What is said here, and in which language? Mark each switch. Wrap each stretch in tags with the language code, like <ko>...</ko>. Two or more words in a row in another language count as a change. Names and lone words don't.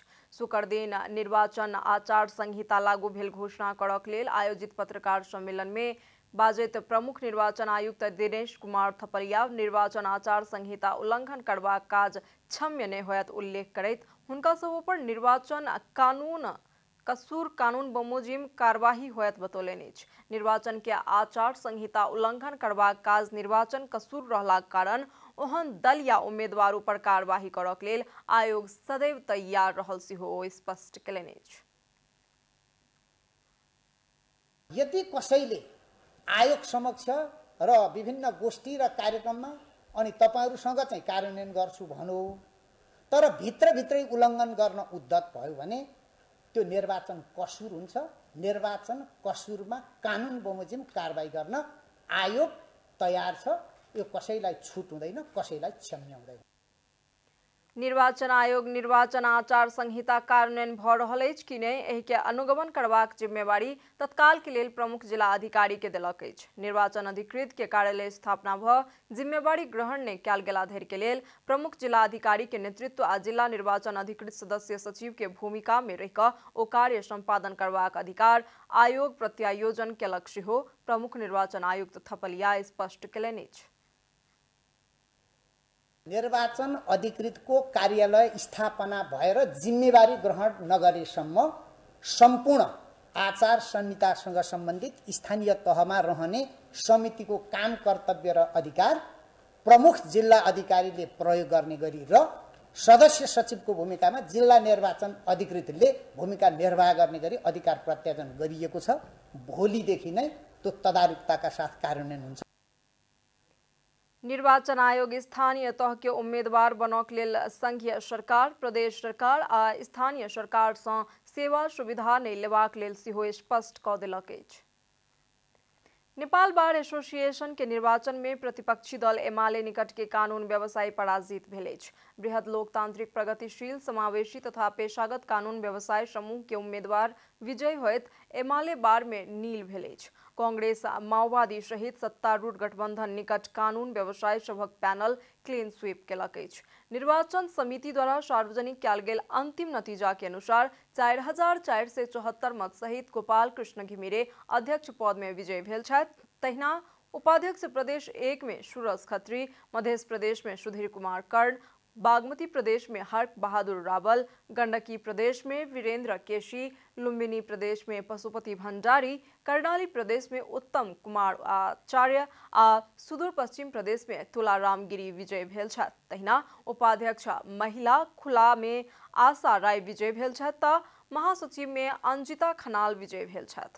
<mai>शुक्र दिन निर्वाचन आचार संहिता लागू भेल घोषणा करक लेल आयोजित पत्रकार सम्मेलन में बाजैत प्रमुख निर्वाचन आयुक्त दिनेश कुमार थपलिया निर्वाचन आचार संहिता उल्लंघन करबाक काज क्षम्य नहि होयत उल्लेख करैत हुनका सब पर निर्वाचन कानून बमोजिम कार्यवाही होयत बतौलनि अछि। निर्वाचन के आचार संहिता उल्लंघन करबाक काज निर्वाचन कसूर रहलाक कारण ओहन दल या उम्मीदवार पर कार्यवाही करक लेल आयोग सदैव तैयार रहल सेहो ओ स्पष्ट केलनि अछि।</mai> <ne>यदि कसैले आयोग समक्ष र विभिन्न गोष्ठी र कार्यक्रममा अनि तपाईहरुसँग चाहिँ कार्यान्वयन गर्छु भनो तर भित्रभित्रै उल्लङ्घन गर्न उद्यत भयो भने त्यो निर्वाचन कसूर हुन्छ। निर्वाचन कसूरमा कानुन बमोजिम कारबाही गर्न आयोग तयार छ। यो कसैलाई छुट हुँदैन, कसैलाई क्षम्य हुँदैन। निर्वाचन आयोग निर्वाचन आचार संहिता कार्यान्वयन भ रहल अछि कि नहि एहि के अनुगमन करबाक जिम्मेवारी तत्काल के लेल प्रमुख जिला अधिकारी के देलक अछि। निर्वाचन अधिकृत के कार्यालय स्थापना भ जिम्मेवारी ग्रहण नहि कयल गेला धरि के लेल प्रमुख जिला अधिकारी के नेतृत्व आ जिला निर्वाचन अधिकृत सदस्य सचिव के भूमिका में रहि क ओ कार्य संपादन करबाक अधिकार आयोग प्रत्यायोजन केलक सेहो प्रमुख निर्वाचन आयुक्त थपलिया स्पष्ट केलनि अछि। निर्वाचन अधिकृतको कार्यालय स्थापना भएर जिम्मेवारी ग्रहण नगरेसम्म सम्पूर्ण आचार संहितासँग सम्बन्धित स्थानीय तहमा रहने समितिको काम कर्तव्य र अधिकार प्रमुख जिल्ला अधिकारीले प्रयोग गर्ने गरी र सदस्य सचिवको भूमिकामा जिल्ला निर्वाचन अधिकृतले भूमिका निर्वाह गर्ने गरी अधिकार प्रत्यायोजन गरिएको छ। भोलिदेखि नै त्यो तदारुकताका साथ कार्यान्वयन हुन्छ।</ne> <mai>निर्वाचन आयोग स्थानीय तह के उम्मीदवार बनक लेल संघीय सरकार, प्रदेश सरकार आ स्थानीय सरकार सँ सेवा सुविधा नहि लेबाक लेल सेहो स्पष्ट क देलक अछि। नेपाल बार एसोसिएशन के निर्वाचन में प्रतिपक्षी दल एमाले निकट के कानून व्यवसायी पराजित भेल अछि। बृहद लोकतांत्रिक प्रगतिशील समावेशी तथा पेशागत कानून व्यवसाय समूह के उम्मीदवार विजयी होयत एमाले बार में नील भेल अछि। कांग्रेस माओवादी सहित सत्तारूढ़ गठबंधन निकट कानून व्यवसाय सभक पैनल क्लीन स्वीप केलक अछि। निर्वाचन समिति द्वारा सार्वजनिक कयल गेल अंतिम नतीजा के अनुसार 4474 मत सहित गोपाल कृष्ण घिमिरे अध्यक्ष पद में विजयी भेल छथि। तहिना उपाध्यक्ष प्रदेश 1 में सूरज खत्री, मध्य प्रदेश में सुधीर कुमार कर्ण, बागमती प्रदेश में हर्क बहादुर रावल, गंडकी प्रदेश में वीरेंद्र केशी, लुम्बिनी प्रदेश में पशुपति भंडारी, कर्णाली प्रदेश में उत्तम कुमार आचार्य आ सुदूर पश्चिम प्रदेश में तुलाराम गिरी विजय भेल छथि। तहिना उपाध्यक्ष महिला खुला में आशा राय विजय भेल छथि त महासचिव में अंजिता खनाल विजय भेल छथि।</mai>